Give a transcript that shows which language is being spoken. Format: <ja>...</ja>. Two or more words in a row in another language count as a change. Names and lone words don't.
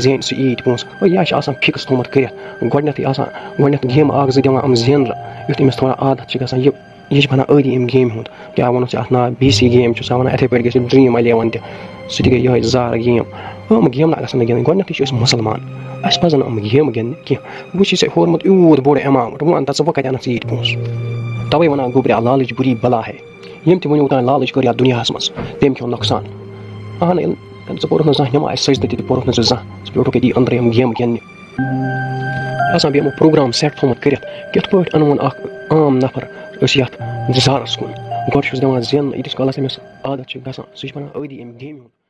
<ks>زینہِ سُہ ییٖتۍ پونٛسہٕ یا چھِ آسان فِکٕس تھوٚمُت کٔرِتھ گۄڈنٮ۪تھ گیمہٕ 1-2 دِوان یِم زینرٕ یُتھ أمِس تھوڑا عادت چھِ گژھان یہِ چھِ بَنان عٲدی اَمہِ گیمہِ ہُنٛد کیٛاہ وَنو ژےٚ اَتھ ناو BC گیم چھُ سۄ وَنان یِتھَے پٲٹھۍ گژھِ ڈرٛیٖم 11 تہِ سُہ تہِ گٔے یِہوٚے زار گیم یِم گیمہٕ نہ گژھن نہٕ گِنٛدٕنۍ گۄڈنٮ۪تھٕے چھِ أسۍ مُسلمان اَسہِ پَزَن نہٕ یِم گیمہٕ گِنٛدنہِ کینٛہہ وٕچھی ژےٚ ہوٚرمُت یوٗت بوٚڑ اٮ۪ماوُنٛٹ وۄنۍ وَن تہٕ ژٕ وۄنۍ کَتہِ اَنَکھ ژٕ ییٖتۍ پونٛسہٕ تَوَے وَنان گوٚبریا لالٕچ</ks> <ur>بُری بلا ہے</ur> <ks>ییٚمۍ تہِ وٕنیُک تام لالٕچ کٔر یَتھ دُنیاہَس منٛز تٔمۍ کھیوٚو نۄقصان اہن ژٕ پوٚرُکھ نہٕ زانٛہہ نٮ۪ماز سجدٕ تہِ پوٚرُکھ نہٕ ژٕ زانٛہہ ژٕ پیوٚٹُکھ ییٚتی أنٛدرٕ یِم گیمہٕ گِنٛدنہِ آسان بیٚیہِ یِمو پرٛوگرام سٮ۪ٹ تھوٚمُت کٔرِتھ کِتھ پٲٹھۍ اَنوُن اَکھ عام نفر أسۍ یَتھ زارَس کُن گۄڈٕ چھُس دِوان زیننہٕ ییٖتِس کالَس أمِس عادت چھِ گژھان سُہ چھِ بَنان عٲدی اَمہِ گیمہِ ہُنٛد</ks>